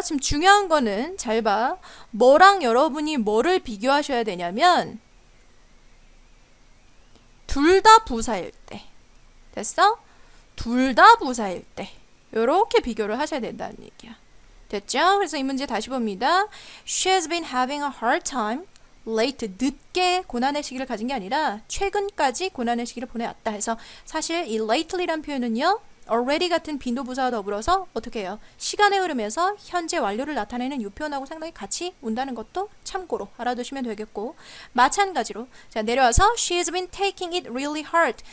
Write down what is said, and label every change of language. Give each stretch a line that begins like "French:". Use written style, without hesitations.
Korean: 지금 중요한 거는 잘 봐. 뭐랑 여러분이 뭐를 비교하셔야 되냐면 둘 다 부사일 때. 됐어? 둘 다 부사일 때. 요렇게 비교를 하셔야 된다는 얘기야. 됐죠? 그래서 이 문제 다시 봅니다.
English: She has been having a hard time.
Korean: late, 늦게 고난의 시기를 가진 게 아니라 최근까지 고난의 시기를 보내왔다 해서 사실 이 lately란 표현은요. already 같은 빈도부사와 더불어서 어떻게 해요? 시간의 흐름에서 현재 완료를 나타내는 이 표현하고 상당히 같이 온다는 것도 참고로 알아두시면 되겠고 마찬가지로 자 내려와서
English: She has been taking it really hard.